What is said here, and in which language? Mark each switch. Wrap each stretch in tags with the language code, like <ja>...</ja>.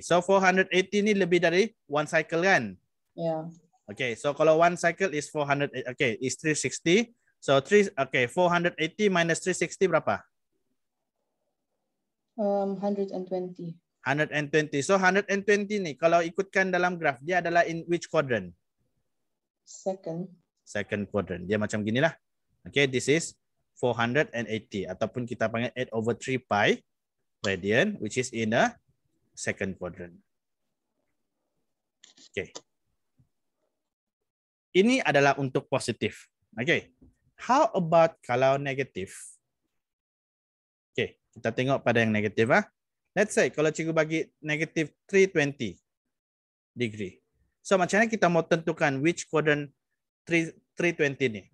<ms>So 480 ini lebih dari one cycle kan?</ms> <en>Yeah. Okay, so kalau one cycle is 400, okay, is 360.</en> <ms>So 480 minus 360 berapa? 120. 120. So 120 nih kalau ikutkan dalam graf dia adalah</ms> <en>in which quadrant? Second quadrant.</en> <ms>Dia macam gini lah.</ms> <en>Okay, this is 480</en> <ms>ataupun kita panggil</ms> <en>8/3 pi radian, which is in the second quadrant. Okay.</en> <ms>Ini adalah untuk positif. Okay.</ms> <en>How about</en> <ms>kalau negatif? Okay, kita tengok pada yang negatif. Let's say kalau cikgu bagi negatif 320 degree. So macam mana kita mau tentukan</ms> <en>which quadrant</en> <ms>320 ni?</ms>